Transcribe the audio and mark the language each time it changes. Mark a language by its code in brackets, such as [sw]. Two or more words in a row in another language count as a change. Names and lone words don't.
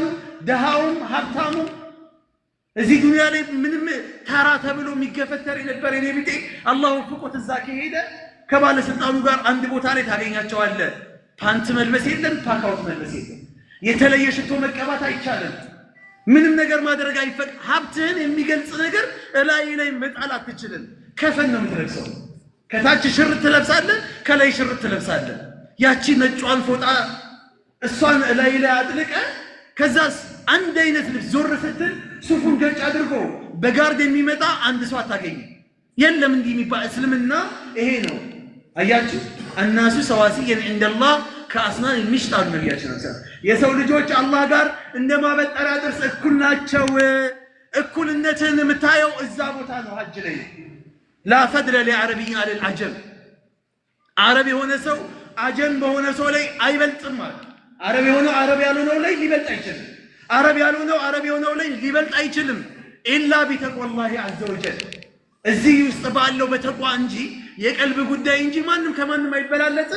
[am] ደሃውም፣ ሀብታሙ እዚህ ዱንያ ላይ ምንም ተራ ተብሎ የሚገፈተር የነበር የኔ ቢጤ አላህ ወፍቆት እዛ ከሄደ ከባለስልጣኑ ጋር አንድ ቦታ ላይ ታገኛቸዋለህ። ፓንት መልበስ የለም፣ ፓካውት መልበስ የለም። የተለየ ሽቶ መቀባት አይቻልም። ምንም ነገር ማድረግ አይፈቅ። ሀብትህን የሚገልጽ ነገር እላይ ላይ መጣል አትችልም። ከፈን ነው የምትለብሰው። ከታች ሽርጥ ትለብሳለህ፣ ከላይ ሽርጥ ትለብሳለህ። ያቺ ነጯን ፎጣ እሷን እላይ ላይ አጥልቀ ከዛስ አንድ አይነት ልብስ ዞር ስትል ሱፉን ገጭ አድርጎ በጋርድ የሚመጣ አንድ ሰው አታገኝም። የለም እንዲህ የሚባል እስልምና ይሄ ነው። አያችሁ [ar] الناس سواسية عند الله كأسنان المشط [am] አሉ ነብያችን ሰለላሁ የሰው ልጆች አላህ ጋር እንደማበጠራጥርስ እኩል ናቸው። እኩልነትን የምታየው እዛ ቦታ ነው ሐጅ ላይ። [ar] لا فضل لعربي على العجم عرب [am] የሆነ ሰው አጀም በሆነ ሰው ላይ አይበልጥም ማለት። አረብ የሆነው አረብ ያልሆነው ላይ ሊበልጥ አይችልም። አረብ ያልሆነው አረብ የሆነው ላይ ሊበልጥ አይችልም። [ar] إلا بتقوى الله عز وجل [am] እዚህ ውስጥ ባለው በተቋ እንጂ የቀልብ ጉዳይ እንጂ ማንም ከማንም አይበላለጥም።